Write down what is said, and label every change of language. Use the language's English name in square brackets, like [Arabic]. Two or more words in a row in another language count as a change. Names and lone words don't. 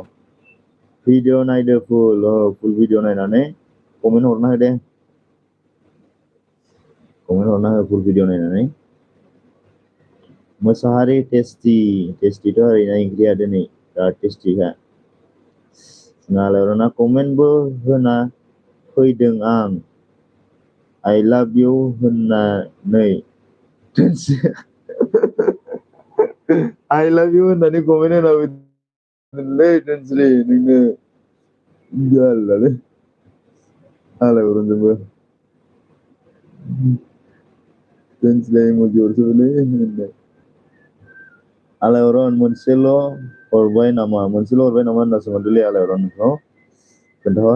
[Bodo] भिडिअ' नायदो फुल भिडिअ' नायनानै कमेन्ट हरना हो दे। कमेन्ट हरना हो फुल भिडिअ' नायनानै। मोसाहारि टेस्टिथ' ओरैनो ओंख्रिया दिनै बिराद टेस्टिखा। [English] आलायअरना कमेन्टबो होना फैदों आं I love you होननानै I love you [Bodo] होननानै कमेन्ट होना फैदोंलै धोनस्रि नोंनो जारलालै आलायअरनजोंबो धोनस्रिया इम'जि हरसोबायलै आलायअरन मोनसेल' हरबाय नामा होनना सोंहरदोंलै आलायअरन नोंखौ खोन्थाहर।